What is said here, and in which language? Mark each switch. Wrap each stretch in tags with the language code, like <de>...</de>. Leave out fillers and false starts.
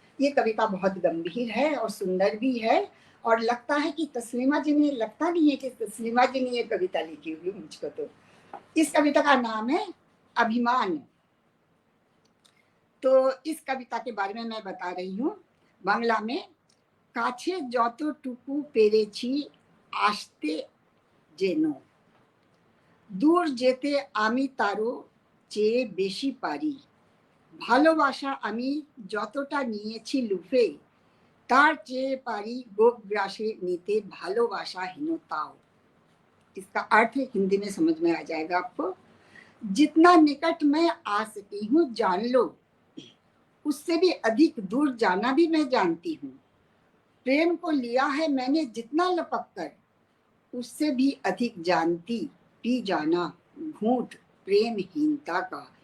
<hi>ये कविता बहुत गंभीर है और सुंदर भी है, और लगता है कि तस्लीमा जी ने, लगता नहीं है कि तस्लीमा जी ने ये कविता लिखी हुई मुझको। तो इस कविता का नाम है अभिमान। तो इस कविता के बारे में मैं बता रही हूँ बांग्ला में।</hi> <bn>কাছে যতটুকু পেরেছি আসতে যেন, দূর যেতে আমি তারও চেয়ে বেশি পারি, ভালোবাসা আমি যতটা নিয়েছি লুফে, তার চেয়ে পারি গোগ্রাসে নিতে ভালোবাসাহীনতাও।</bn> <hi>इसका अर्थ हिंदी में समझ में आ जाएगा आपको। जितना निकट मैं आ सकी हूँ जान लो, उससे भी अधिक दूर जाना भी मैं जानती हूँ। प्रेम को लिया है मैंने जितना लपक कर, उससे भी अधिक जानती पी जाना घूंट प्रेमहीनता का।</hi>